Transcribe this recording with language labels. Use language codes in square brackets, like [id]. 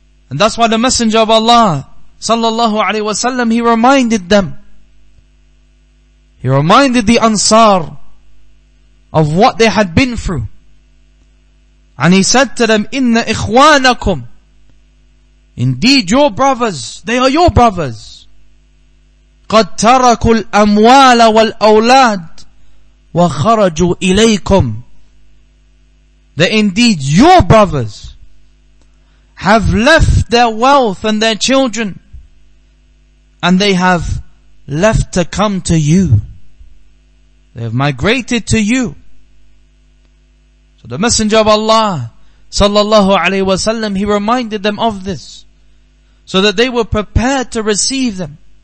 [en] And that's why the Messenger of Allah, sallallahu alaihi wasallam, he reminded them. He reminded the Ansar of what they had been through. And he said to them, [ar] Inna ikhwanakum. [en] Indeed your brothers, they are your brothers. [ar] قد تركوا الأموال والأولاد وخرجوا إليكم. [en] That indeed your brothers have left their wealth and their children, and they have left to come to you. They have migrated to you. So the Messenger of Allah, sallallahu alaihi wasallam, he reminded them of this, so that they were prepared to receive them.